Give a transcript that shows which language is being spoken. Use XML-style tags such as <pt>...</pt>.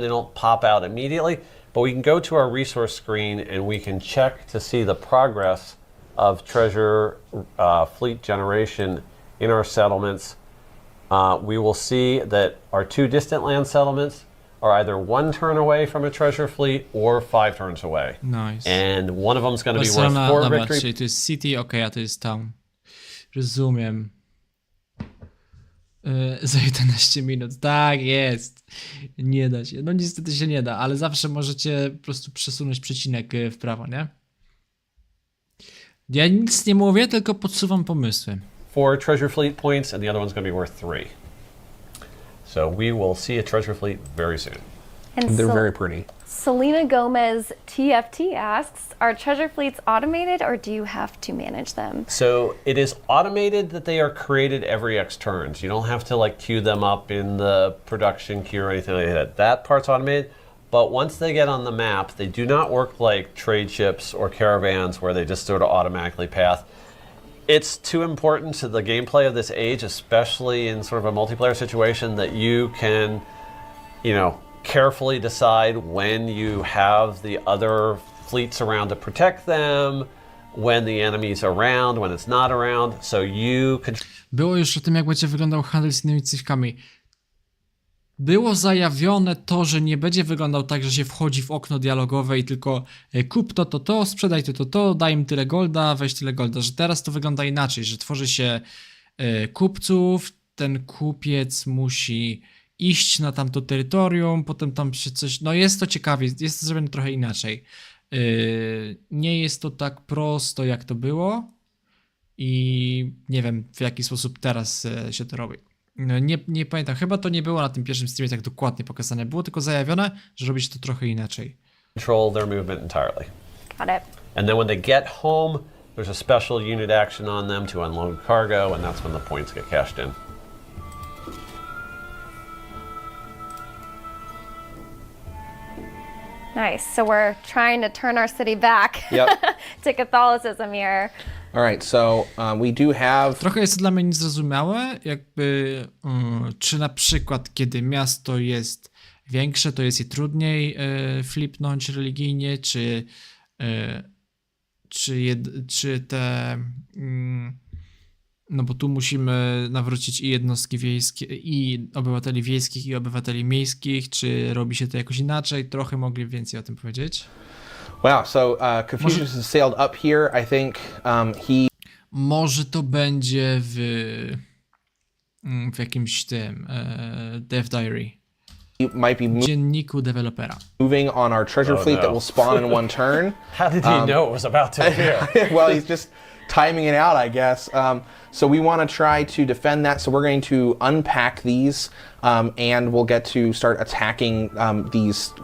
<en>They don't pop out immediately, but we can go to our resource screen and we can check to see the progress of treasure fleet generation in our settlements. We will see that our 2 distant land settlements are either 1 turn away from a treasure fleet or 5 turns away. Nice. And one of them is going to be worth Barcelona, 4</en> <pl>dobra,</pl> <en>victory.</en> <pl>czyli to jest city, okej, a to jest town. Rozumiem. Za 11 minut. Tak jest. Nie da się. No niestety się nie da, ale zawsze możecie po prostu przesunąć przecinek w prawo, nie? Ja nic nie mówię, tylko podsuwam pomysły.</pl> <en>4 treasure fleet points, and the other one's going to be worth 3. So we will see a treasure fleet very soon. And They're very pretty. Selena Gomez TFT asks, are treasure fleets automated or do you have to manage them? So it is automated that they are created every X turns. You don't have to like queue them up in the production queue or anything like that. That part's automated. But once they get on the map, they do not work like trade ships or caravans where they just sort of automatically path. It's too important to the gameplay of this age, especially in sort of a multiplayer situation, that you can, carefully decide when you have the other fleets around to protect them, when the enemy's around, when it's not around, so you can...</en> <pl>Było już o tym, jak będzie wyglądał handel z innymi cywkami. Było zajawione to, że nie będzie wyglądał tak, że się wchodzi w okno dialogowe i tylko kup to, sprzedaj to, daj im tyle golda, weź tyle golda, że teraz to wygląda inaczej, że tworzy się kupców, ten kupiec musi iść na tamto terytorium, potem tam się coś... No jest to ciekawie, jest to zrobione trochę inaczej. Nie jest to tak prosto, jak to było i nie wiem, w jaki sposób teraz się to robi. Nie pamiętam, chyba to nie było na tym pierwszym streamie tak dokładnie pokazane. Było tylko zajawione, że robi się to trochę inaczej.</pl> <en>Control their movement entirely. Got it. And then when they get home, there's a special unit action on them to unload cargo, and that's when the points get cashed in. Nice. So we're trying to turn our city back to Catholicism here. All right, so we do have...</en> <pl>Trochę jest to dla mnie niezrozumiałe, jakby czy na przykład kiedy miasto jest większe, to jest je trudniej flipnąć religijnie, czy te... No bo tu musimy nawrócić i jednostki wiejskie, i obywateli wiejskich, i obywateli miejskich, czy robi się to jakoś inaczej? Trochę mogli więcej o tym powiedzieć.</pl> <en>Wow, so Confucius has sailed up here. I think he...</en> <pl>Może to będzie w jakimś tym Dev Diary.</pl> <en>Might be</en> <pl>Dzienniku dewelopera.</pl> <en>moving on our treasure fleet that will spawn in 1 turn. How did he know it was about to appear? Well, he's just timing it out, I guess. So we want to try to defend that. So we're going to unpack these, and we'll get to start attacking these.</en>